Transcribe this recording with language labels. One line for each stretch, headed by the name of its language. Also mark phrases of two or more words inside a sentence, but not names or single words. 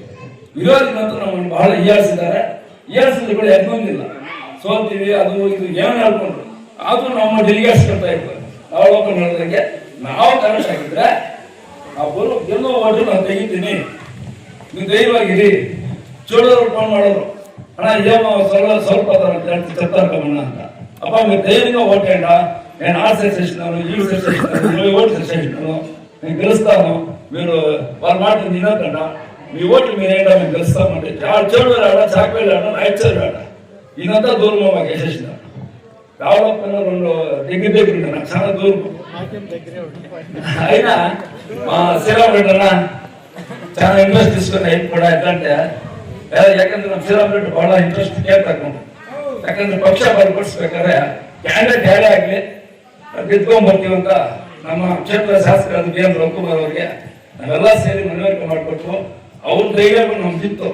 Kannada: ವಿರೋಧಿಗಳಂತೂ ನಮ್ಮನ್ನು ಬಹಳ ಹೀಯಾಳಿಸಿದ್ದಾರೆ. ಹೀಯಾಳಿಸಿದ್ರು ಕೂಡ ಎದ್ದೊಂದಿಲ್ಲ, ಸೋಲ್ತೀವಿ ಅದು ಇದು ಏನು ಹೇಳ್ಕೊಂಡ್ರು. ಆದ್ರೂ ನಮ್ಮ ಡೆಲಿಗೇಟ್ಸ್ ಕೊಡ್ತಾ ಇರ್ತಾರೆ. ನಾವು ಹೇಳಿದಂಗೆ ನಾವು ಕರೆಕ್ಟ್ ಆಗಿದ್ರೆ ಆ ಗೆಲ್ಲೋ ಓಟು ನಾನು ತೆಗಿತೀನಿ, ನೀವು ಧೈರ್ಯವಾಗಿರಿ. ಚೋಳೂರು ಫೋನ್ ಮಾಡೋರು, ಅಣ್ಣ ಏಮ ಸ್ವಲ್ಪ చెప్తాను ಅಂತ.
Telugu: అప్ప మీరు ధైర్యంగా ఓటేయండి, నేను ఆ సెక్షన్ ఇస్తున్నాను, ఈ సెక్షన్ ఇస్తున్నాను, 20 ఓట్లు సెక్షన్ ఇస్తున్నాను, నేను గెలుస్తాను, మీరు వాళ్ళ మాట వినకుండా మీ ఓట్లు మీరేంటో మేము గెలుస్తామంటే చోళూరు ఆడ, చాకవేలు ఆడ, రాయచూరు ఆడ, ఇదంతా దూరం మాకు వేసేసినారు. డెవలప్మెంట్ 2 దగ్గర ఉంటాయి, నాకు చాలా దూరం. అయినా మా శ్రీరామరెడ్డి అన్న చాలా ಇಂಟ್ರೆಸ್ಟ್ తీసుకుని
Kannada: ಕೂಡ ಯಾಕಂದ್ರೆ ಯಾಕಂದ್ರೆ ನಮ್ಮ ಶ್ರೀರಾಮರೆಡ್ಡಿ ಬಹಳ ಇಂಟ್ರೆಸ್ಟ್ ಕೇಳ್ತಕ್ಕ. ಯಾಕಂದ್ರೆ ಪಕ್ಷ ಬಲಪಡಿಸ್ಬೇಕಾದ್ರೆ ಕ್ಯಾಂಡಿಡೇಟ್ ಯಾರೇ ಆಗ್ಲಿ ಗೆದ್ಕೊಂಡ್ ಬರ್ತೀವಂತ ನಮ್ಮ ಕ್ಷೇತ್ರ ಶಾಸಕರಾದ BM ರವಿಕುಮಾರ್ ಅವರಿಗೆ ನಾವೆಲ್ಲ ಸೇರಿ ಮನವರಿಕೆ ಮಾಡಿಕೊಟ್ಟು ಅವ್ರ ಧೈರ್ಯ ನಮ್ದಿತ್ತು.